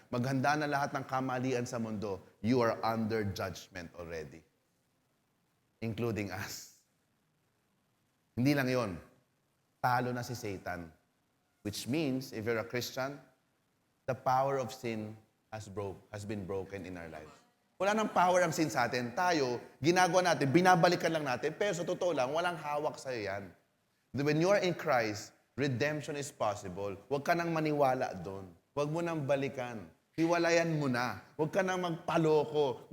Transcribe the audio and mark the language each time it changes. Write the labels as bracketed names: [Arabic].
[Filipino] Maghanda na lahat ng kamalian sa mundo. [English] You are under judgment already. Including us. [Filipino] Hindi lang yon. Talo na si Satan. [English] Which means, if you're a Christian, the power of sin has been broken in our lives. [Filipino] Wala nang power ang sin sa atin. Tayo, ginagawa natin, binabalikan lang natin, pero sa totoo lang, walang hawak sa'yo yan. [English] When you are in Christ, redemption is possible. [Filipino] Huwag ka nang maniwala doon. Huwag mo nang balikan. Hiwalayan mo na. Huwag ka nang magpaloko.